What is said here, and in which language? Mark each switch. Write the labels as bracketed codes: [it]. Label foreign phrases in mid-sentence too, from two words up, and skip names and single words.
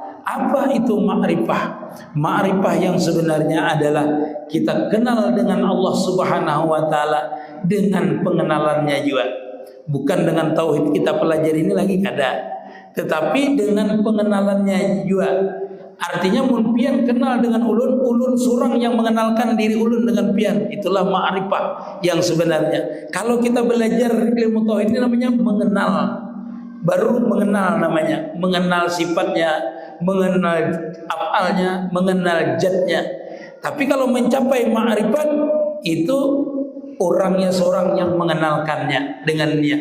[id] Apa itu ma'rifah? Ma'rifah yang sebenarnya adalah kita kenal dengan [ar] الله سبحانه وتعالى [id] dengan pengenalannya juga. Bukan dengan tauhid kita pelajari ini lagi kada, tetapi dengan pengenalannya juga. [bjn] Artinya mun pian kenal dengan ulun, ulun surang yang mengenalkan diri ulun dengan pian. [id] Itulah ma'rifah yang sebenarnya. Kalau kita belajar ilmu tauhid ini namanya mengenal. Baru mengenal namanya, mengenal sifatnya, mengenal afalnya, mengenal zatnya. Tapi kalau mencapai ma'rifat itu orangnya seorang yang mengenalkannya dengan dia.